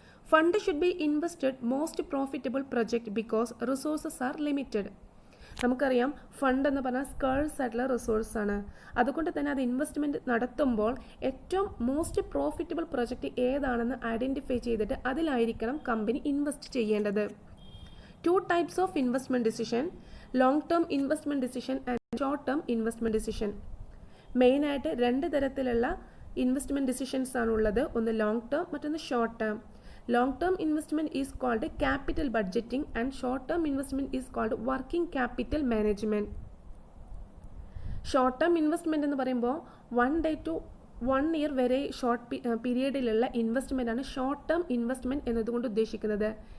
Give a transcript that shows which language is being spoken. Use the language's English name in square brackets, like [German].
[English] Fund should be invested most profitable project because resources are limited. [Malayalam] നമുക്കറിയാം fund എന്ന് പറഞ്ഞാൽ scarce ആയിട്ടുള്ള റിസോഴ്സാണ്. അതുകൊണ്ട് തന്നെ അത് ഇൻവെസ്റ്റ്മെൻറ്റ് നടത്തുമ്പോൾ ഏറ്റവും മോസ്റ്റ് പ്രോഫിറ്റബിൾ പ്രൊജക്റ്റ് ഏതാണെന്ന് ഐഡൻറ്റിഫൈ ചെയ്തിട്ട് അതിലായിരിക്കണം കമ്പനി ഇൻവെസ്റ്റ് ചെയ്യേണ്ടത്. [English] 2 types of investment decision, long term investment decision and short term investment decision. [Malayalam] മെയിനായിട്ട് 2 തരത്തിലുള്ള ഇൻവെസ്റ്റ്മെൻറ്റ് ഡിസിഷൻസ് ആണുള്ളത്. ഒന്ന് ലോങ് ടേം, മറ്റൊന്ന് short term. [English] Long term investment is called capital budgeting and short term investment is called working capital management. [Malayalam] Short term investment എന്ന് പറയുമ്പോൾ [English] 1 day to 1 year [Malayalam] വരെ short പീരീഡിലുള്ള investment ആണ് short term investment എന്നതുകൊണ്ട് ഉദ്ദേശിക്കുന്നത്.